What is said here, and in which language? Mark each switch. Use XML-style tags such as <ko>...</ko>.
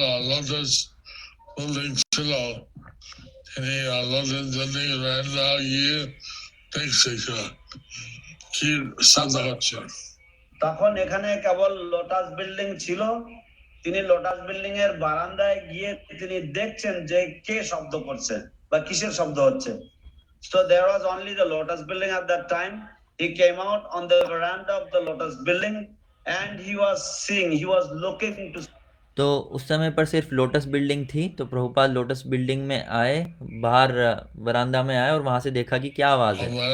<bn>Lotus building ছিল, তিনি Lotus building রান্না গিয়ে দেখছে কি শব্দ হচ্ছে। তখন এখানে কেবল লোটাস বিল্ডিং ছিল, তিনি লোটাস বিল্ডিং এর বারান্দায় গিয়ে তিনি দেখছেন যে কে শব্দ করছে বা কিসের শব্দ হচ্ছে।</bn> <en>So there was only the lotus building at that time. He came out on the veranda of the lotus building and he was seeing, he was looking to.</en> <hi>तो उस समय पर सिर्फ लोटस बिल्डिंग थी। तो प्रभुपाद लोटस बिल्डिंग में आए, बाहर वरांदा में आए और वहाँ से देखा कि क्या आवाज़ है।</hi>